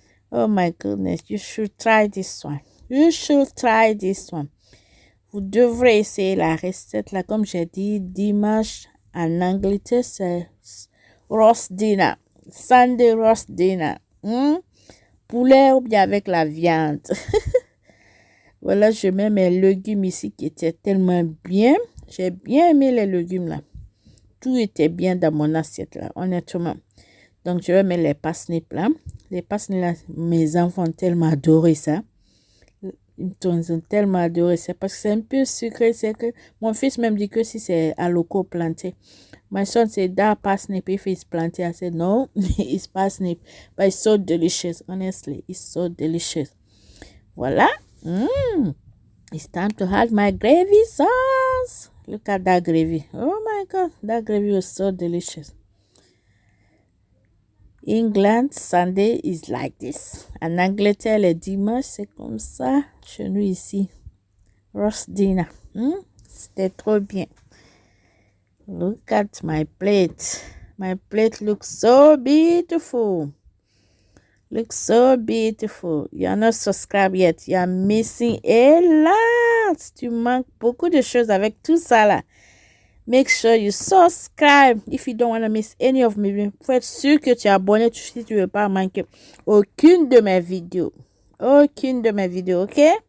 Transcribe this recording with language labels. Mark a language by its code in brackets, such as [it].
[en] Oh my goodness, you should try this one. You should try this one. [fr] Vous devrez essayer la recette là, comme j'ai dit, dimanche en Angleterre, c'est roast dinner. [en] Sunday roast dinner. [fr] Poulet ou bien avec la viande. Voilà, je mets mes légumes ici qui étaient tellement bien. J'ai bien aimé les légumes là. Tout était bien dans mon assiette là, honnêtement. Donc, je vais mettre les parsnips là. Les parsnips là, mes enfants ont tellement adoré ça. Ils ont tellement adoré ça parce que c'est un peu sucré. C'est que mon fils même dit que si c'est à loco planté. [en] My son said that parsnip, if it's planted, I said no, it's parsnip. But it's so delicious, honestly. It's so delicious. Voilà. It's time to add my gravy sauce. Look at that gravy. Oh my God, that gravy was so delicious. England, Sunday is like this. [fr] En Angleterre, le dimanche, c'est comme ça. Chez nous ici. Roast dinner. C'était trop bien. [en] Look at my plate. My plate looks so beautiful. Looks so beautiful. You're not subscribed yet. You're missing a lot. [fr] Tu manques beaucoup de choses avec tout ça là. [en] Make sure you subscribe if you don't want to miss any of my videos. [fr] Faut être sûr que tu es abonné si tu ne veux pas manquer aucune de mes vidéos. Aucune de mes vidéos, ok?